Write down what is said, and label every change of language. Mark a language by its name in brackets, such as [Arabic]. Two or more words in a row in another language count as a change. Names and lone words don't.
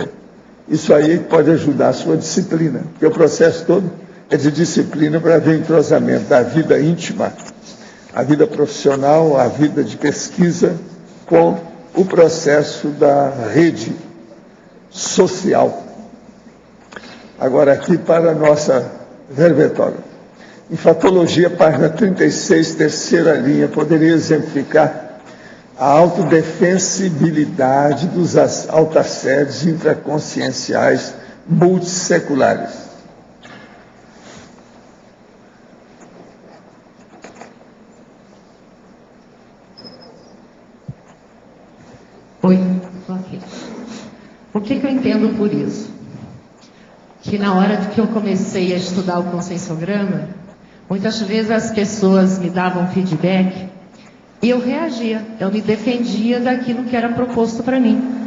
[Portuguese] Isso aí pode ajudar a sua disciplina, porque o processo todo é de disciplina para ver o entrosamento da vida íntima, a vida profissional, a vida de pesquisa, com o processo da rede social. Agora aqui para a nossa verbetória. Enfatologia, página 36, terceira linha, poderia exemplificar a autodefensibilidade dos altacedes intraconscienciais multisseculares. Oi, estou aqui. O que eu entendo por isso? Que na hora que eu comecei a estudar o conscienciograma, muitas vezes as pessoas me davam feedback e eu reagia, eu me defendia daquilo que era proposto para mim.